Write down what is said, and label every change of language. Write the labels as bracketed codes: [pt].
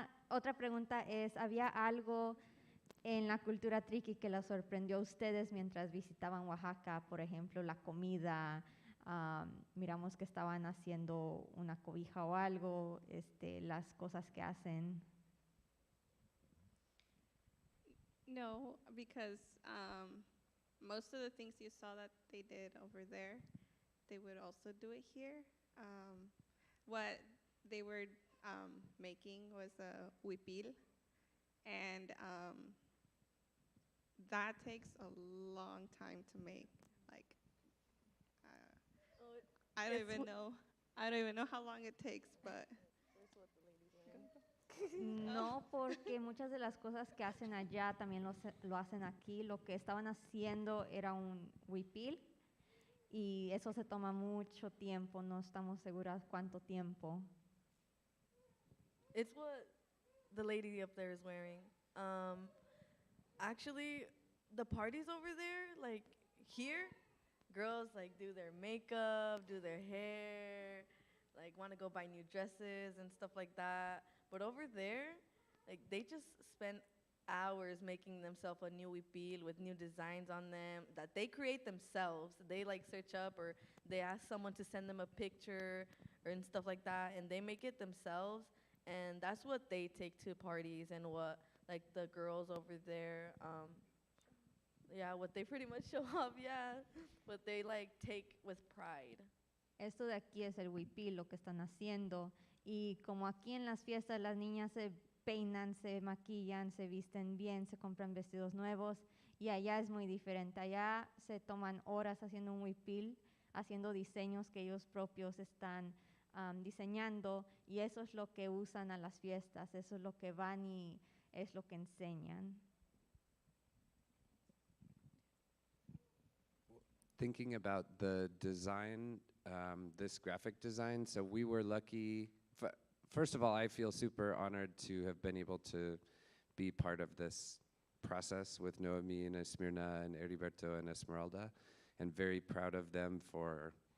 [es] Otra pregunta es, ¿había algo en la cultura triqui que les sorprendió a ustedes mientras visitaban Oaxaca? Por ejemplo, la comida, miramos que estaban haciendo una cobija o algo, las cosas que hacen. [en] No, because most of the things you saw that they did over there, they would also do it here. What they were making was a huipil, and that takes a long time to make. Like, I don't even know how long it takes, but. [es] No, porque muchas de las cosas que hacen allá también lo hacen aquí. Lo que estaban haciendo era un huipil y eso se toma mucho tiempo, no estamos seguras cuánto tiempo. [en] It's what the lady up there is wearing. Actually, the parties over there, like here, girls like do their makeup, do their hair, like want to go buy new dresses and stuff like that. But over there, like they just spend hours making themselves a new huipil with new designs on them that they create themselves. They like search up or they ask someone to send them a picture or and stuff like that, and they make it themselves. And that's what they take to parties and what like the girls over there, what they pretty much show off, what they like take with pride. [es] Esto de aquí es el huipil, lo que están haciendo. Y como aquí en las fiestas las niñas se peinan, se maquillan, se visten bien, se compran vestidos nuevos, y allá es muy diferente. Allá se toman horas haciendo un huipil, haciendo diseños que ellos propios están diseñando, y eso es lo que usan a las fiestas, eso es lo que van y es lo que enseñan. [en] Thinking about the design, this graphic design, so we were lucky. First of all, I feel super honored to have been able to be part of this process with Noemi and Esmirna and Heriberto and Esmeralda, and very proud of them for